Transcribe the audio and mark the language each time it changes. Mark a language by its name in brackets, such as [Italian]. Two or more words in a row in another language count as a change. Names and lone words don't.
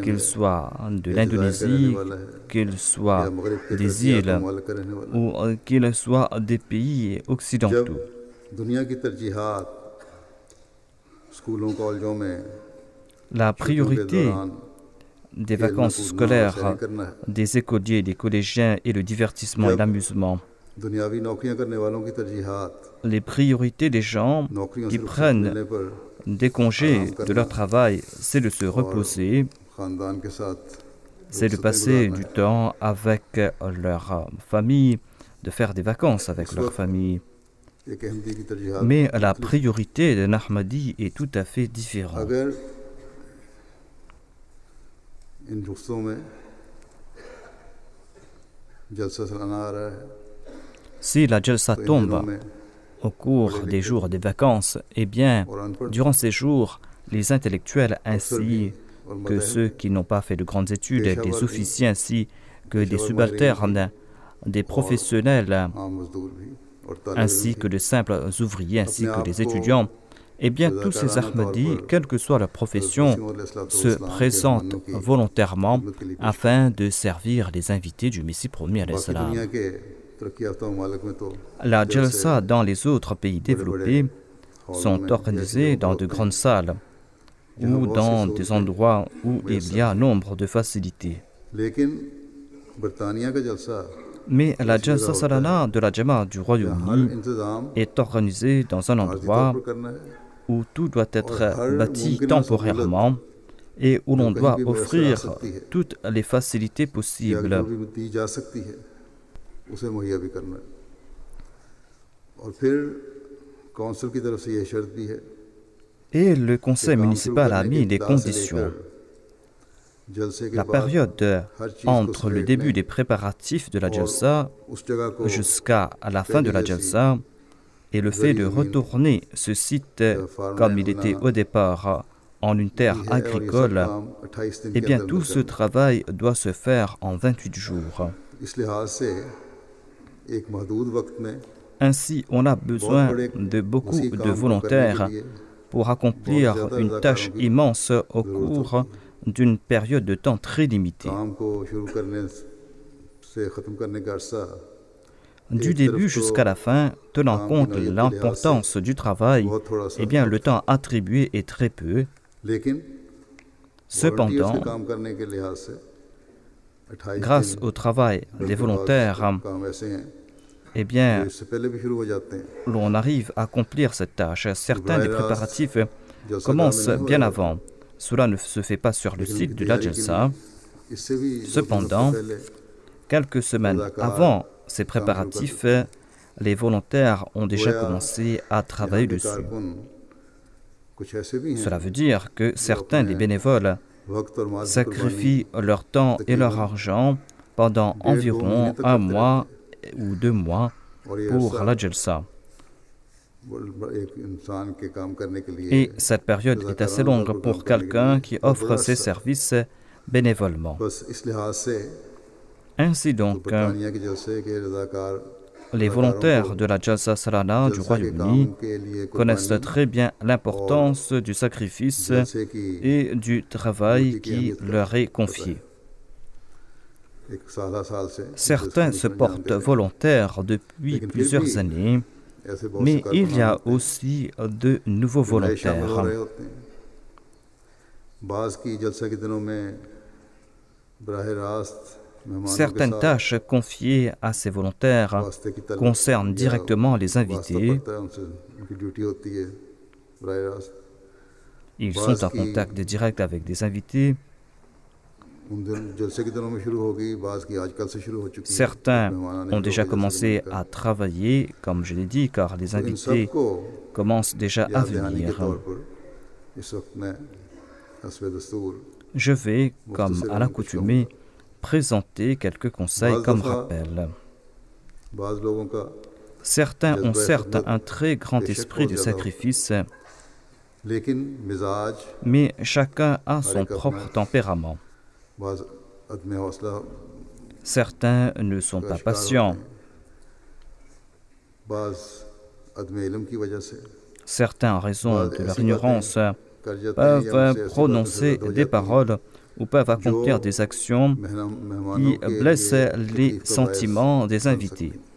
[French] qu'ils [Urdu] है, [French] soient de [Urdu] या [French] l'Indonésie, [Urdu] جزائر کا رہنے والا ہے, [French] qu'ils [Urdu] या [French] soient [Urdu] مغرب کے [French] des [Urdu] तरक्यात [French] îles [Urdu] ممالک کا رہنے والا ہے. [French] ou qu'ils soient des pays [Urdu] जब [French] occidentaux. [Urdu] دنیا کی ترجیحات سکولوں کالجوں میں [French] La [Urdu] چھٹیوں کے [French] priorité [Urdu] दौरान [French] des [Urdu] खेलना [French] vacances [Urdu] کودنا اور [French] scolaires [Urdu] سیر کرنا ہے, [French] des écoliers, des collégiens et le divertissement et [Urdu] जब [French] l'amusement. [Urdu] دنیاوی نوکریاں کرنے والوں کی ترجیحات [French] Les priorités des gens [Urdu] नौकरियों [French] qui [Urdu] سے رخصت [French] prennent [Urdu] ملنے پر [French] des congés de leur travail, c'est de se reposer, [Urdu] خاندان کے ساتھ [French] c'est de [Urdu] रुखसतें [French] passer [Urdu] गुजारना [French] du [Urdu] है। [French] temps avec leur famille, de faire des vacances avec leur famille. [Urdu] ایک احمدی کی ترجیحات [French] Mais la priorité d'un Ahmadi est tout à fait différente. [Urdu] اگر ان رخصتوں میں جلسہ سالانہ آ رہا ہے [French] Si la jalsa [Urdu] تو ان دنوں [French] tombe [Urdu] में [French] au cours des jours des vacances, eh bien, [Urdu] اور ان پڑھ [French] durant ces jours, les intellectuels [Urdu] افسر بھی [French] ainsi [Urdu] और [French] que [Urdu] मदाहिब [French] ceux qui n'ont pas fait de grandes études, [Urdu] पेशा [French] des [Urdu] वर्ग [French] officiers ainsi que des [Urdu] پیشہ ورگ [French] subalternes, des professionnels [Urdu] عام مزدور بھی اور طالب [French] ainsi [Urdu] इल्म [French] que de simples ouvriers ainsi [Urdu] अपने [French] que [Urdu] आप [French] des [Urdu] को [French] étudiants, eh bien tous ces [Urdu] رضاکارانہ طور [French] Ahmadis, [Urdu] पर [French] quelle que soit leur profession, se présentent volontairement afin de servir les invités du Messie promis alayhi [Urdu] बाकी [French] salam. [Urdu] دنیا کے ترقی یافتہ ممالک میں تو [French] La [Urdu] जलसे [French] jalsa dans les autres pays développés [Urdu] हॉलों [French] sont [Urdu] में [French] organisées [Urdu] जैसे [French] dans de grandes salles ou dans des endroits où il y a nombre de facilités. [Urdu] لیکن برطانیہ کا جلسہ [French] Mais la jalsa salana de la Jamaat du [Urdu] हर [French] Royaume-Uni [Urdu] इंतजाम [French] est organisée dans un [Urdu] आर्जी [French] endroit [Urdu] طور پر کرنا ہے [French] où tout doit être [Urdu] हर [French] bâti [Urdu] मुमकिन [French] temporairement et où l'on [Urdu] जो [French] doit [Urdu] کہیں بھی میسر آ [French] offrir [Urdu] سکتی ہے [French] toutes les facilités [Urdu] या [French] possibles. [Urdu] جو بھی دی جا سکتی ہے اسے مہیا بھی کرنا ہے اور پھر کاؤنسل کی طرف سے یہ شرط بھی ہے [French] Et le [Urdu] कि [French] conseil [Urdu] کام شروع [French] municipal a [Urdu] کرنے کی [French] mis les [Urdu] ابتدا سے [French] conditions. [Urdu] لے کر جلسے کے [French] La [Urdu] बाद [French] période [Urdu] ہر چیز کو [French] entre le [Urdu] समेटने [French] début des préparatifs de la [Urdu] और [French] jalsa [Urdu] اس جگہ کو [French] jusqu'à la fin de la jalsa et le fait de retourner ce site comme il était au départ en une terre [Urdu] بھی ہے اور یہ سب [French] agricole, [Urdu] کام 28 دن [French] eh [Urdu] के [French] bien [Urdu] अंदर [French] tout ce travail doit se faire en 28 jours. [Urdu] اس لحاظ سے ایک محدود وقت میں [French] Ainsi, on a [Urdu] बहुत [French] besoin [Urdu] बड़े [French] de beaucoup [Urdu] वसी [French] de [Urdu] کام کو کرنے [French] volontaires [Urdu] کے لیے [French] pour accomplir [Urdu] بہت زیادہ [French] une tâche [Urdu] رضاکاروں کی [French] immense au [Urdu] जरूरत [French] cours [Urdu] ہوتی ہے. [French] d'une période de temps très limitée. [Urdu] کام کو شروع کرنے سے ختم کرنے کا عرصہ [French] Du début jusqu'à la fin, tenant compte de l'importance du travail, [Urdu] بہت تھوڑا سا [French] eh bien le temps attribué est très peu. [Urdu] लेकिन volunteers [French] Cependant, [Urdu] کے کام کرنے کے لحاظ سے 28 [French] grâce [Urdu] दिन [French] au travail [Urdu] फिर [French] des [Urdu] کے بعد [French] volontaires, [Urdu] کام ایسے ہیں [French] eh [Urdu] जो [French] bien [Urdu] اس سے پہلے بھی شروع ہو جاتے ہیں [French] l'on arrive à accomplir cette tâche. Certains des préparatifs [Urdu] जलसा [French] commencent [Urdu] میں نہیں ہو [French] bien [Urdu] रहा [French] avant. Cela ne se fait pas sur le [Urdu] लेकिन [French] site [Urdu] उनकी [French] de la [Urdu] تیاری کے [French] Jalsa. [Urdu] لیے اس سے بھی 2-3 [French] Cependant, [Urdu] ہفتے پہلے [French] Quelques semaines avant ces préparatifs, les volontaires ont déjà commencé à travailler [Urdu] یہاں کے [French] dessus. [Urdu] کارکن کچھ ایسے بھی ہیں [French] Cela veut dire que certains des bénévoles [Urdu] وقت اور مال کی [French] sacrifient leur temps et leur argent pendant environ un mois ou 2 mois [Urdu] قربانی اور یہ [French] pour [Urdu] अरसा [French] la Jalsa. [Urdu] ایک انسان کے کام کرنے کے لیے [French] Et cette période est assez longue pour quelqu'un qui offre ses services bénévolement. [Urdu] بس اس لحاظ سے [French] Ainsi [Urdu] तो [French] donc, [Urdu] برطانیہ کے جلسے کے رضاکار [French] les volontaires de la Jalsa Salana du [Urdu] جلسہ کے [French] Royaume-Uni [Urdu] کام کے لیے [French] connaissent [Urdu] कुर्बानी [French] très bien l'importance du sacrifice [Urdu] جلسے کی [French] et du travail qui leur est confié. [Urdu] ایک سال سے [French] Certains se portent volontaires depuis plusieurs années, [Urdu] ایسے بہت [French] mais [Urdu] से [French] il y a [Urdu] कारकुनान [French] aussi de nouveaux [Urdu] جو نئے شامل ہو [French] volontaires. [Urdu] رہے ہوتے ہیں بعض کی جلسہ کے دنوں میں براہ راست مہمانوں کے [French] Certaines [Urdu] साथ [French] tâches confiées à ces volontaires [Urdu] واسطے کی طلب [French] concernent [Urdu] या [French] directement les [Urdu] वास्ता [French] invités. [Urdu] پڑتا ہے ان سے ان کی ڈیوٹی ہوتی ہے براہ راست [French] Ils sont en contact direct avec des invités. [Urdu] ان دن جلسے کے دنوں میں شروع ہوگی بعض کی آج کل سے شروع ہو چکی ہے [French] Certains [Urdu] مہمان آنے [French] ont [Urdu] शुरू [French] déjà [Urdu] ہو گئے جلسے [French] commencé [Urdu] के [French] à travailler, comme je l'ai dit, car les [Urdu] تو ان [French] invités [Urdu] सबको [French] commencent déjà à [Urdu] یاد دہانی کے [French] venir. [Urdu] طور پر اس وقت میں حسب دستور [French] Je vais, comme à l'accoutumée, présenter quelques conseils comme rappel. [Urdu] بعض لوگوں کا [French] Certains ont certes un très grand esprit de sacrifice, [Urdu] لیکن مزاج [French] mais chacun a son propre tempérament. [Urdu] بعض عدم حوصلہ [French] Certains ne sont pas patients. [Urdu] بعض عدم علم کی وجہ سے [French] Certains, en raison de leur ignorance, peuvent prononcer des paroles ou peuvent accomplir des actions qui blessent les sentiments des invités.